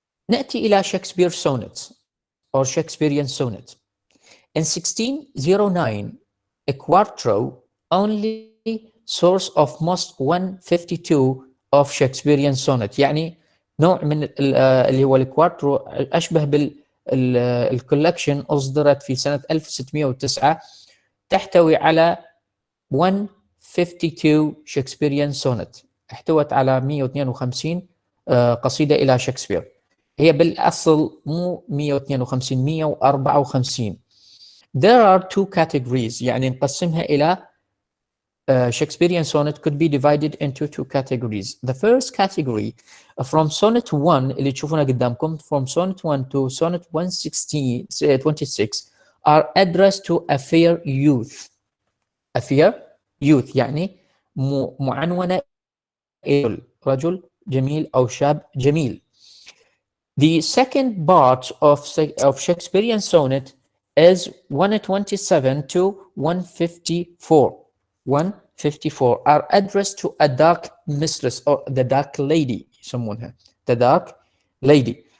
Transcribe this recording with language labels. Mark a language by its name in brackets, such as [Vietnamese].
[Arabic] نأتي إلى شكسبير [English] sonnets or Shakespearean sonnet. In 1609, a quarto, only source of most 152 of Shakespearean sonnet [Arabic] يعني نوع من اللي هو الكوارترو أشبه بالكولكشن أصدرت في سنة 1609 تحتوي على 152 Shakespearean sonnet احتوت على 152 قصيدة إلى شكسبير. هي بالأصل مو 152 154. [English] There are two categories [Arabic] يعني نقسمها إلى [English] Shakespearean sonnet could be divided into two categories. The first category from sonnet 1 [Arabic] اللي تشوفونها قدامكم [English] from sonnet 1 to sonnet 126 are addressed to a fair youth. [Arabic] A fair youth يعني معنونة إلى رجل جميل أو شاب جميل. [English] The second part of Shakespearean sonnet is 127 to 154. 154 are addressed to a dark mistress or the dark lady [Arabic] يسمونها [English] the dark lady.